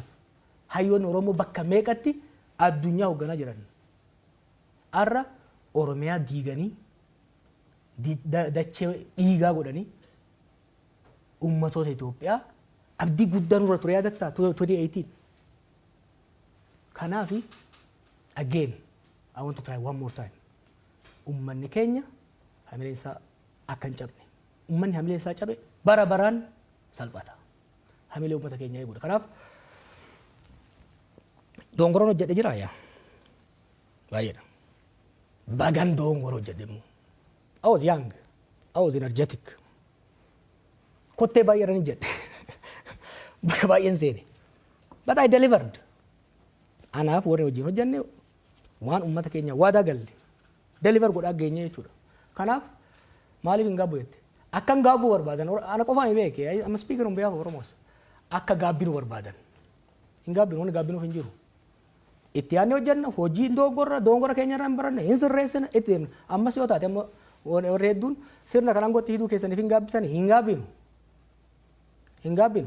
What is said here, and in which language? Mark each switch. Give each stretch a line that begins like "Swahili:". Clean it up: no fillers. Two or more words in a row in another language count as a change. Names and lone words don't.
Oromo: Hayyoonni Oromoo bakka meeqatti addunyaa hoogganaa jiran. Har'a Oromiyaa diiganii dachee dhiigaa godhanii uummatoota Itoophiyaa abdii guddaa nurra ture yaadattaa 2018.
English: Kanaaf again I want to try one more time.
Oromo: Uummanni keenya hamileen isaa akka hin cabne. Uummanni hamileen isaa cabe bara baraan salphata. Hamilee uummata keenyaa eeguudha. Kanaaf dongoroon hojjedhe jira yaa baay'eedha. Bagan dongoroo hojjedhemu.
English: I was young. I was energetic.
Oromo: Kottee baay'eedhaan jedhe. Baay'een seene.
English: But I delivered.
Oromo: Anaaf warri wajjin hojjenne waan uummata keenya waadaa galle deliver godhaa geenye jechuudha. Kanaaf maaliif hin gaabbu jette? Akka hin gaabbu barbaadan ana qofaan beeke.
English: I'm speaking on behalf of Oromos.
Oromo: Akka gaabbinu barbaadan. Hin gaabbinu wanni gaabbinuuf hin jiru. Itti yaadne hojjenna hojii dongora keenya irraa hin baranne hin sirreessina itti deemna. Ammas yoo taate amma warri hedduun sirna kanaan gotti hidhuu keessaniif hin gaabbisan hin gaabbinu. Hin gaabbinu.